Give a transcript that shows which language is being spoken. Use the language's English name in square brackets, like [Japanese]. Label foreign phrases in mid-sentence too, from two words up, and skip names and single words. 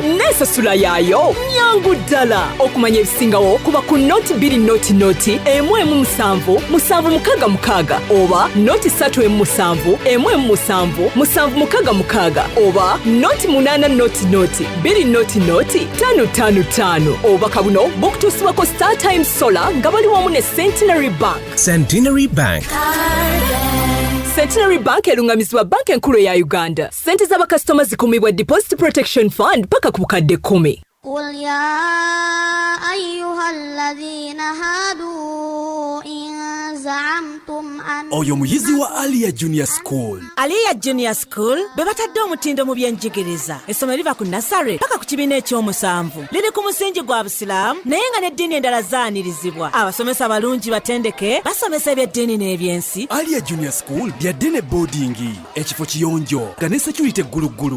[Ganda] Nesasula yayo nyangu ddala. Okumanya ebisingawo kuba ku noti 2 noti emwe mu 7 musanvu mukaga mukaga oba noti 3 musanvu emwe musanvu musanvu mukaga mukaga oba noti 8 noti 2 noti 555 oba kabuno bukutusibwa ko Star Times Solar nga bali wamu ne Centenary Bank. Centenary Bank erungamizibwa banka enkulu ya Uganda. Sente z'abakasitoma zikumibwa Deposit Protection Fund paka ku bukadde 10. [Arabic] قل يا أيها الذين هادوا إن زعمتم أن [Ganda] oyo muyizi wa Alia Junior School. Alia Junior School bebatadde omutindo mu byenjigiriza. Essomero liva ku nasare paka ku kibiina ekyomusanvu. Liri ku musingi gwa Busiraamu naye nga n'eddiini endala zaanirizibwa. Abasomesa abalungi batendeke basomesa ebyeddiini n'ebyensi. Alia Junior School byadde ne boarding ekifo kiyonjo nga ne security egguluggulu.